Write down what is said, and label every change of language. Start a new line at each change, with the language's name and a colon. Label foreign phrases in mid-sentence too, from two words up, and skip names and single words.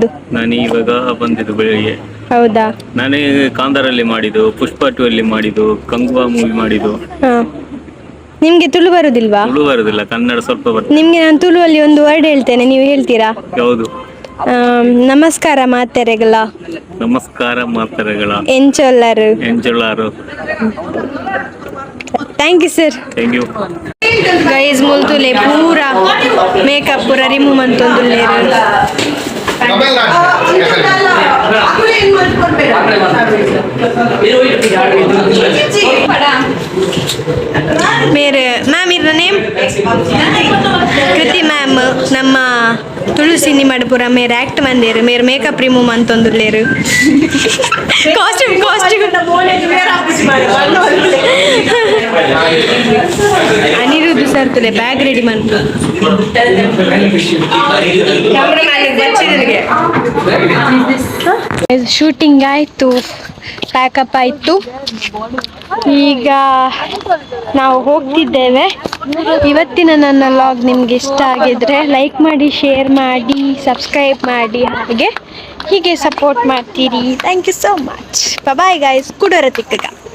Kannada: ನಾನು ಇವಾಗ ಬಂದಿದ್ದು ಬೆಳಿಗ್ಗೆ. ಹೌದಾ? ನಾನೇ ಕಾಂತಾರಲ್ಲಿ ಮಾಡಿದ್ದು, ಪುಷ್ಪ 2 ಅಲ್ಲಿ ಮಾಡಿದ್ದು, ಕಂಗುವಾ ಮೂವಿ ಮಾಡಿದ್ದು. ಹಾಂ. ನಿಮಗೆ ತುಳು ಬರುದಿಲ್ವಾ? ತುಳು ಬರುದಿಲ್ಲ, ಕನ್ನಡ ಸ್ವಲ್ಪ ಬರ್ತದೆ. ನಿಮಗೆ ನಾನು ತುಳುವಲ್ಲಿ ಒಂದು ವರ್ಡ್ ಹೇಳ್ತೇನೆ, ನೀವು ಹೇಳ್ತೀರಾ? ಯಾವುದು?
Tulu: ನಮಸ್ಕಾರ ಮಾತೆರೆಗಳ. ನಮಸ್ಕಾರ ಮಾತರೆಗಳ. ಎಂಚೊಲ್ಲರು. ಎಂಚೊಲ್ಲಾರು.
English: thank you sir. thank you.
Tulu: ಗೈಸ್ ಮುಲ್ತುಲೆ ಪೂರ ಮೇಕಪ್ ಪೂರ ರಿಮೂವ್ ಮಂತೊಂದುಲ್ಲೇರು. ಮೇರೆ ಮ್ಯಾಮ್ ಇದ್ರ ನೇಮ್ ಕೃತಿ ಮ್ಯಾಮ್ ನಮ್ಮ ತುಳು ಸಿನಿಮಾಡ್ ಪೂರ ಮೇರೆ ಆಕ್ಟ್ ಮಂದೇರು ಮೇರೆ
English: makeup remove
Tulu: ಮಂತೊಂದುಲ್ಲೇರು. ಕಾಸ್ಟ್ಯೂಮ್ ಅನಿರುದ್ಧ ಸರ್ ತುಲೆ
English: bag ready
Tulu: ಮಾಡ್ತು.
Kannada: ಶೂಟಿಂಗ್ ಆಯಿತು, ಪ್ಯಾಕಪ್ ಆಯಿತು. ಈಗ ನಾವು ಹೋಗ್ತಿದ್ದೇವೆ. ಇವತ್ತಿನ ನನ್ನ ವ್ಲಾಗ್ ನಿಮಗೆ ಇಷ್ಟ ಆಗಿದ್ರೆ ಲೈಕ್ ಮಾಡಿ, ಶೇರ್ ಮಾಡಿ, ಸಬ್ಸ್ಕ್ರೈಬ್ ಮಾಡಿ, ಹೀಗೆ ಸಪೋರ್ಟ್ ಮಾಡ್ತೀರಿ.
English: thank you so much. bye guys.
Tulu: ಕುಡರ ತಿಕ್ಕಗ.